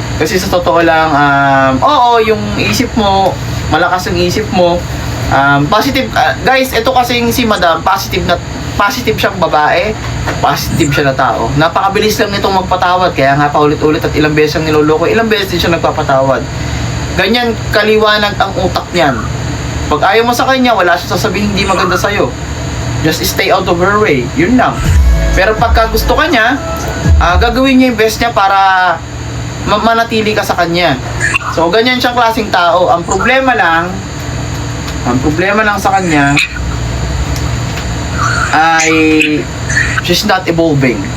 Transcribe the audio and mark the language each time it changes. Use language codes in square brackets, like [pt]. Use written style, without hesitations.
[tl] Kasi sa totoo lang, oo, yung isip mo, malakas ang isip mo, positive, guys, ito kasi si Madam, positive siyang babae, positive siya na tao. Napakabilis lang nitong magpatawad, kaya nga paulit-ulit at ilang beses ang niloloko, ilang beses din siya nagpapatawad. Ganyan kaliwanag ang utak niyan. Pag ayaw mo sa kanya, wala siya sasabihin hindi maganda sa'yo. [en] Just stay out of her way, yun lang. [tl] Pero pagka gusto ka niya, gagawin niya yung best niya para manatili ka sa kanya. So, ganyan siyang klaseng tao. Ang problema lang sa kanya ay [en] she's not evolving.